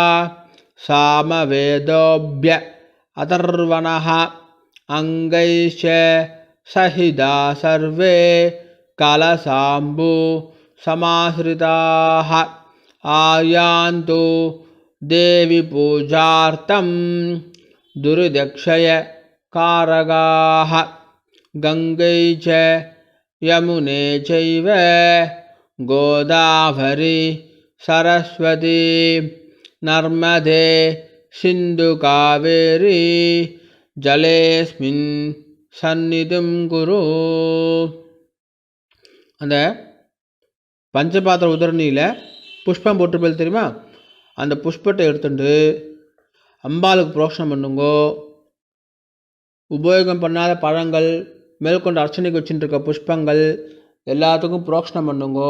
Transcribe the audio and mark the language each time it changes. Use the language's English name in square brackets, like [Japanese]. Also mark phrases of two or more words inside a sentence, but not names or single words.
[Sanskrit] சாமவேதோப்ய அதர்வணः அங்கைச்ச சஹிதா சர்வே கலசாம்பு சமாஸ்ரிதாः ஆயாந்து தேவி பூஜார்த்தம் दुर्दक्षय कारगाः गंगै च यमुने चैव गोदावरी सरस्वती नर्मदे सिंधु कावेरी जलेस्मिन् सन्निधिं कुरु. [Tamil] அந்த பஞ்சபாத்திர உதரணியில் புஷ்பம் போட்டுருப்பது தெரியுமா? அந்த புஷ்பத்தை எடுத்துட்டு அம்பாளுக்கு புரோஷனம் பண்ணுங்கோ. உபயோகம் பண்ணாத பழங்கள், மேற்கொண்டு அர்ச்சனைக்கு வச்சுட்டு இருக்க புஷ்பங்கள் எல்லாத்துக்கும் புரோஷனம் பண்ணுங்கோ.